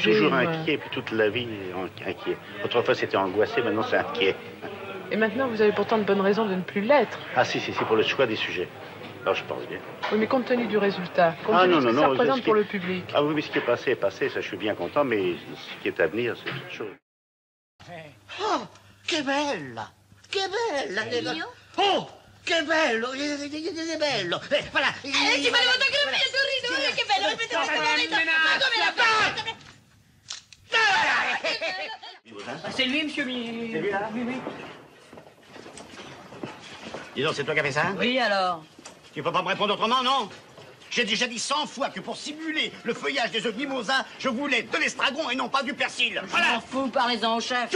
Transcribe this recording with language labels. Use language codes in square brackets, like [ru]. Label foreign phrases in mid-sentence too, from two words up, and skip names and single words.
[fr] Je suis toujours inquiet, et puis toute la vie inquiet. Autrefois, c'était angoissé, maintenant, c'est inquiet. Et maintenant, vous avez pourtant de bonnes raisons de ne plus l'être. Ah si, pour le choix des sujets. Alors, je pense bien. Oui, mais compte tenu du résultat, compte tenu de ce que ça représente pour le public. Ah oui, mais ce qui est passé, ça je suis bien content, mais ce qui est à venir, c'est autre chose. [it] Oh, che bella! Che bella! Oh, che bello! Che bello! Voilà! Ti volevo fotografia, Torino, che bello! Ma come la fai? [fr] C'est lui, monsieur Mille. C'est lui, là? Oui, oui. Dis donc, c'est toi qui as fait ça? Oui, alors? Tu peux pas me répondre autrement, non? J'ai déjà dit 100 fois que pour simuler le feuillage des œufs de mimosa, je voulais de l'estragon et non pas du persil. Voilà. Je m'en fous, parlez-en au chef.